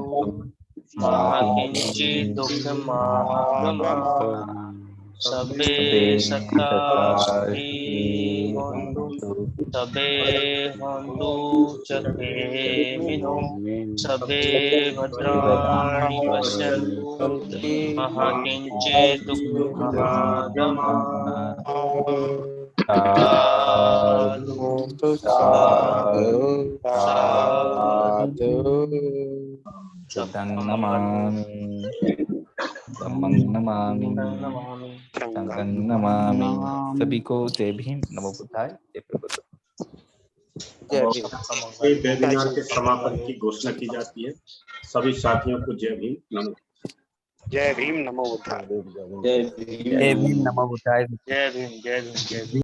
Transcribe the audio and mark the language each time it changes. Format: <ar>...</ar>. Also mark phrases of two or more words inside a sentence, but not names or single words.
<pi>मा किञ्चित् दुःखमागमात् सब्बे सत्ता सुखी होन्तु सब्बे होन्तु चक्रमिनो सब्बे भद्राणि पश्यन्तु मा किञ्चित् दुःखमागमात् साधु साधु बुद्धं नमामि धम्मं नमामि संघं नमामि।</pi> <hi>सभी को जय भीम, नमो बुद्धाय, जय प्रबुद्ध। ये वेबिनार के समापन की घोषणा की जाती है। सभी साथियों को जय भीम, नमो जय भीम नमो बुद्धाय। जय भीम, नमो बुद्धाय। जय भीम जय भीम जय भीम।</hi>